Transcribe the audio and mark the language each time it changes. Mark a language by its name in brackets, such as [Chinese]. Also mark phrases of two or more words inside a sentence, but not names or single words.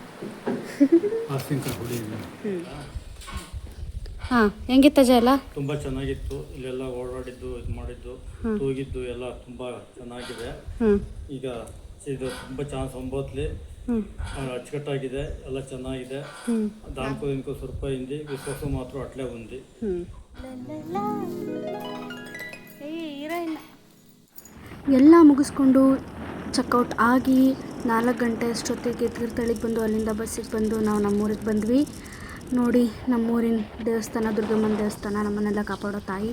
[Kannada] ಹಾಂ, ಹೆಂಗಿತ್ತಜ ಎಲ್ಲ? ತುಂಬ ಚೆನ್ನಾಗಿತ್ತು. ಇಲ್ಲೆಲ್ಲ ಓಡಾಡಿದ್ದು, ಇದು ಮಾಡಿದ್ದು, ತೂಗಿದ್ದು ಎಲ್ಲ ತುಂಬ ಚೆನ್ನಾಗಿದೆ. ಈಗ ಇದು ತುಂಬ ಚೆನ್ನಾಗಿ ಸಂಬೋತ್ಲಿ ಅಚ್ಚುಕಟ್ಟಾಗಿದೆ, ಎಲ್ಲ ಚೆನ್ನಾಗಿದೆ. [Telugu] దానికో ఇంకో సరిపోయింది. విశ్వాసం మాత్రం అట్లే ఉంది. [Kannada] ಎಲ್ಲ ಮುಗಿಸ್ಕೊಂಡು ಚೆಕ್ಔಟ್ ಆಗಿ 4 ಗಂಟೆ ಅಷ್ಟೊತ್ತಿಗೆ ತೀರ್ಥಹಳ್ಳಿಗೆ ಬಂದು ಅಲ್ಲಿಂದ ಬಸ್ಸಿಗೆ ಬಂದು ನಾವು ನಮ್ಮೂರಿಗೆ ಬಂದ್ವಿ. ನೋಡಿ, ನಮ್ಮೂರಿನ ದೇವಸ್ಥಾನ, ದುರ್ಗಮ್ಮನ ದೇವಸ್ಥಾನ, ನಮ್ಮನ್ನೆಲ್ಲ ಕಾಪಾಡೋ ತಾಯಿ.